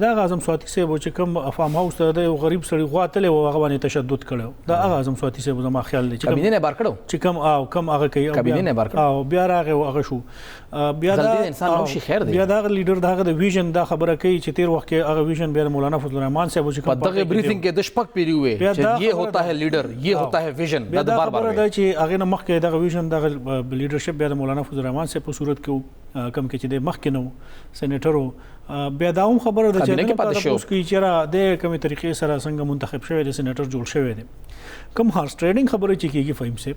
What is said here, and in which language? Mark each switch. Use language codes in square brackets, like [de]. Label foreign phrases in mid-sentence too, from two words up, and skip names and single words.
[ps] دا هغه اعظم سواتي صاحب چې کوم فارم هاوس ته د یو غریب سړي غوا تللی و هغه باندې تشدد کړی, دا هغه اعظم سواتي صاحب زما خیال دی کابینې نه بار کړو چې کم هغه کوي کابینې نه بار کړو او بیا راغی او هغه شو. بیا دا انسان هم شي خیر دی, بیا دا لیډر د هغه د ویژن دا خبره کوي چې تیر وخت کې هغه ویژن بیا د مولانا فضل الرحمن صاحب چې په دغه بریفینګ کې د شپږ پیری وې چې [ur] یہ ہوتا ہے لیډر, یہ ہوتا ہے ویژن, [ps] دا بار بار دا چې هغه نه مخکې دغه ویژن دغه لیډرشپ بیا د مولانا فضل الرحمن صاحب په صورت کې کم کې چې د مخکې نو سېنیټرو بیا دا هم خبره ده چې اوس کې چېرې د کومې طریقې سره څنګه منتخب شوی دی سېنیټر جوړ شوی دی. کوم [en] horse trading [ps] خبره چې کېږي فهیم صاحب